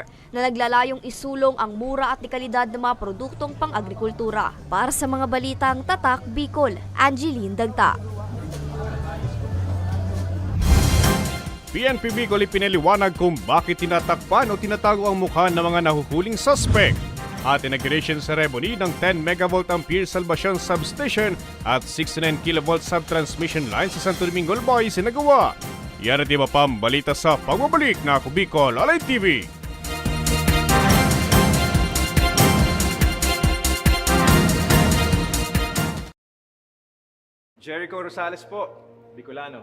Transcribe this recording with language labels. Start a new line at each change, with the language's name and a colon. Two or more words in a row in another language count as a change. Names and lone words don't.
Filipino: na naglalayong isulong ang mura at dekalidad ng mga produktong pang-agrikultura. Para sa mga balitang Tatak Bicol, Angeline Dagta. PNP Bicol ipinaliwanag kung bakit tinatakpan o tinatago ang mukha ng mga nahuhuling suspect. At
English: inauguration ceremony
Filipino: ng 10
English: megavolt ampere salvation substation
Filipino: at 69
English: kilovolt subtransmission line
Filipino: sa Santo Domingo Albay sinagawa. Yan at iba pang balita sa pagbabalik na Ako Bicol Alay TV. Jericho Rosales po, Bicolano.